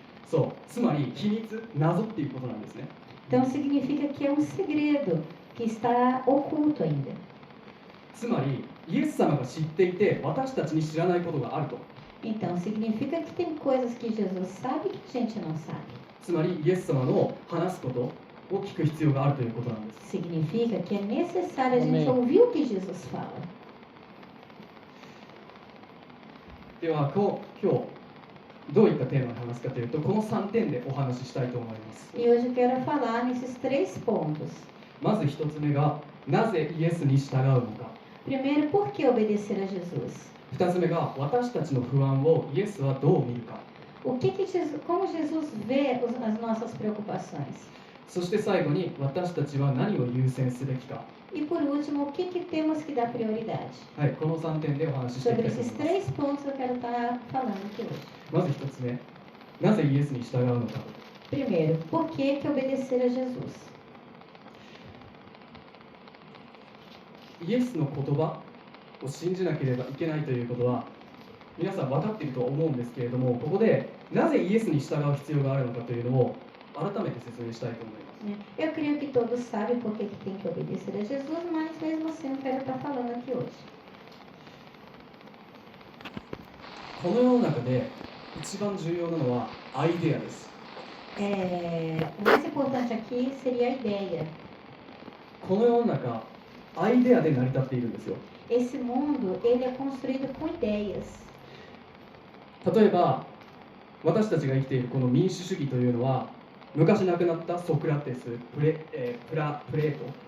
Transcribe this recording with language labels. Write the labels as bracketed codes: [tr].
[ja] そう、つまり秘密、謎っていうことなんですね。 [pt] Então significa que é um segredo que está oculto ainda. [ja] つまりイエス様が知っていて私たちに知らないことがあると。 [pt] Então significa que tem coisas que Jesus sabe que a gente não sabe. [ja] つまりイエス様の話すことを聞く必要があるということなんです。 [pt] Significa que é necessário a gente ouvir o que Jesus fala. [ja] では今日どういったテーマで話すかというと、この3点でお話ししたいと思います。 [pt] E hoje eu quero falar nesses 3 pontos. [ja] まず1つ目がなぜイエスに従うのか。 [pt] Primeiro, por que obedecer a Jesus? [ja] 2つ目が私たちの不安をイエスはどう見るか。 [pt] Como Jesus vê as nossas preocupações? [ja] そして最後に私たちは何を優先すべきか。 [pt] E por último, o que temos que dar prioridade? [ja] はい、この3点でお話ししていき [pt] Sobre [ja] たいと思 [pt] esses [ja] います。 [pt] 3 pontos eu quero estar falando aqui hoje. [ja] まず1つ目、なぜイエスに従うのか。 [pt] Primeiro, por que obedecer a Jesus? [ja] イエスの言葉を信じなければいけないということは皆さん分かっていると思うんですけれども、ここでなぜイエスに従う必要があるのかというのを改めて説明したいと思います。 [pt] Eu creio que todos sabem por que tem que obedecer a Jesus, mas mesmo assim eu quero estar falando aqui hoje. [ja] この世の中で一番重要なのはアイデアです。 [pt] O mais importante aqui seria a ideia. [ja] この世の中、アイデアで成り立っているんですよ。 [pt] Esse mundo, ele é construído com ideias. [ja] 例えば、私たちが生きているこの民主主義というのは、昔亡くなったソクラテス、プレート、